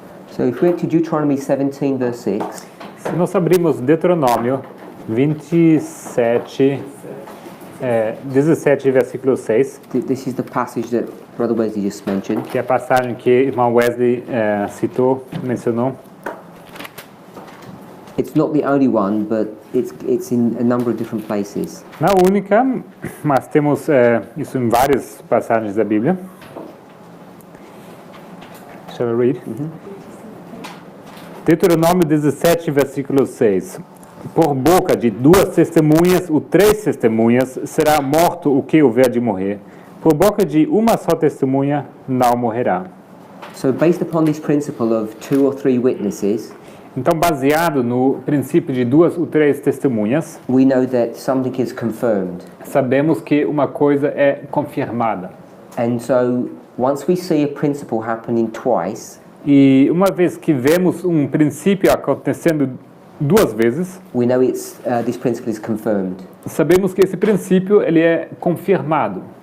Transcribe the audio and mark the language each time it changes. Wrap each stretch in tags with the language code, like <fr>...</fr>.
<en>So if we went to Deuteronomy 17, verse 6,</en> <pt>Se nós abrimos Deuteronômio 27, 17, versículo 6,</pt> <en>this is the passage that Brother Wesley just mentioned.</en> <pt>que é a passagem que o irmão Wesley citou, mencionou.</pt> <en>It's not the only one, but it's in a number of different places.</en> <pt>Na única, mas temos isso em várias passagens da Bíblia.</pt> <en>Shall I read?</en> <pt>Deuteronômio 17, versículo 6. Por boca de 2 testemunhas ou 3 testemunhas será morto o que houver de morrer. Por boca de uma só testemunha não morrerá.</pt> <en>So based upon this principle of 2 or 3 witnesses,</en> <pt>Então, baseado no princípio de 2 ou 3 testemunhas,</pt> <en>we know that something is confirmed.</en> <pt>sabemos que uma coisa é confirmada.</pt> <en>And so once we see a principle happening twice,</en> <pt>E uma vez que vemos um princípio acontecendo 2 vezes,</pt> <en>we know this principle is confirmed.</en> <pt>sabemos que esse princípio ele é confirmado.</pt>